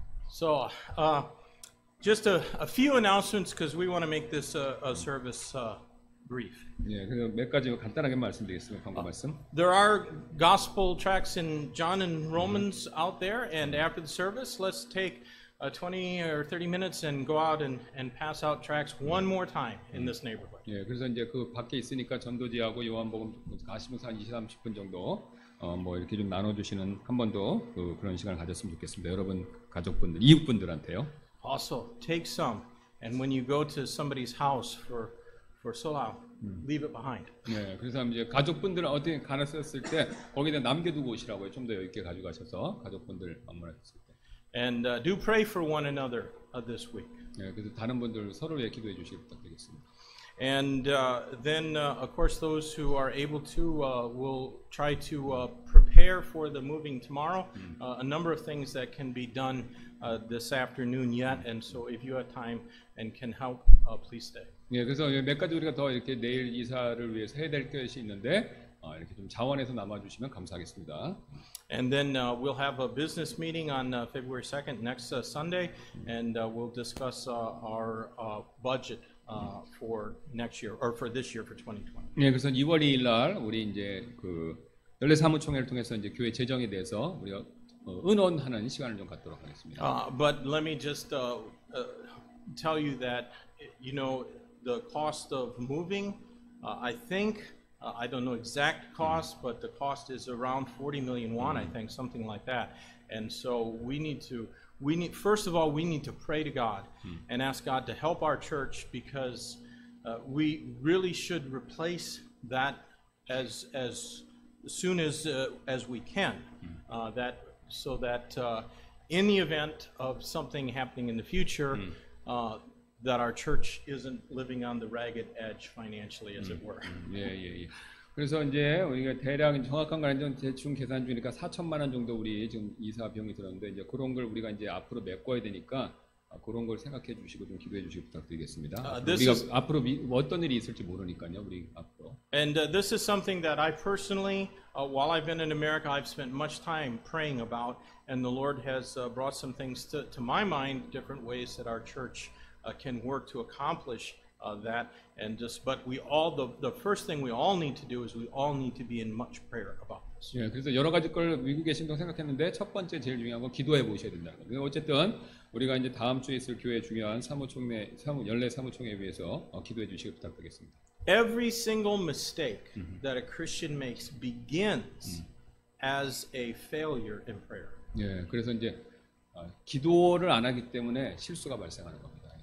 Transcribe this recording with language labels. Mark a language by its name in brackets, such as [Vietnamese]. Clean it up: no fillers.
[English] So, just a few announcements because we want to make this a service brief. [Korean] 예, 그래서 몇 가지 간단하게 말씀드리겠습니다. 광고 말씀. [English] There are gospel tracts in John and Romans out there, and after the service, let's take 20 or 30 minutes and go out and pass out tracts one more time in this neighborhood. [Korean] 예, 그래서 이제 그 밖에 있으니까 전도지하고 요한복음 가시면서 한 20, 30분 정도 뭐 이렇게 좀 나눠주시는 한 번 더 그런 시간을 가졌으면 좋겠습니다. 여러분 가족분들, 이웃분들한테요. [English] Also, take some, and when you go to somebody's house for Solal, leave it behind. [Korean] 네, 그래서 이제 가족분들은 어떻게 가셨을 때 거기다 남겨두고 오시라고요. 좀 더 여유 있게 가져가셔서 가족분들 방문하셨을 때. [English] And do pray for one another this week. [Korean] 네, 그래서 다른 분들 서로 위해 기도해 주시기 부탁드리겠습니다. [English] And then, of course, those who are able to will try to prepare for the moving tomorrow. A number of things that can be done this afternoon yet, and so if you have time and can help, please stay. [Korean] 네, 그래서 몇 가지 우리가 더 이렇게 내일 이사를 위해서 해야 될 것이 있는데 이렇게 좀 자원해서 남아주시면 감사하겠습니다. [English] And then we'll have a business meeting on February 2nd, next Sunday, and we'll discuss our budget for next year, or for this year, for 2020. [Korean] 네, 그래서 2월 2일 날 우리 이제 그 연례 사무총회를 통해서 이제 교회 재정에 대해서 우리가 의논하는 시간을 좀 갖도록 하겠습니다. [English] But let me just tell you that, you know, the cost of moving, I think, I don't know exact cost, but the cost is around 40 million won, I think, something like that. And so first of all, we need to pray to God and ask God to help our church, because we really should replace that as soon as we can, so that in the event of something happening in the future, that our church isn't living on the ragged edge financially, as it were. [Korean] 예. 그래서 이제 우리가 대략 정확한 건 아니지만 대충 계산 중이니까 4천만 원 정도 우리 지금 이사 비용이 들었는데 이제 그런 걸 우리가 이제 앞으로 메꿔야 되니까 그런 걸 생각해 주시고 좀 기도해 주시기 부탁드리겠습니다. 우리가 앞으로 어떤 일이 있을지 모르니까요, 우리 앞으로. [English] And this is something that I personally, while I've been in America, I've spent much time praying about, and the Lord has brought some things to my mind, different ways that our church can work to accomplish that. And but we all, the first thing we all need to do is we all need to be in much prayer about this. [Korean] 예, 그래서 여러 가지 걸 미국에 계신 동안 생각했는데 첫 번째 제일 중요한 건 기도해 보셔야 된다는 거예요. 어쨌든 우리가 이제 다음 주에 있을 교회 중요한 연례 사무총회에 위해서 기도해 주시기 부탁드리겠습니다. [English] Every single mistake that a Christian makes begins as a failure in prayer. [Korean] 예, 그래서 이제 기도를 안 하기 때문에 실수가 발생하는 겁니다.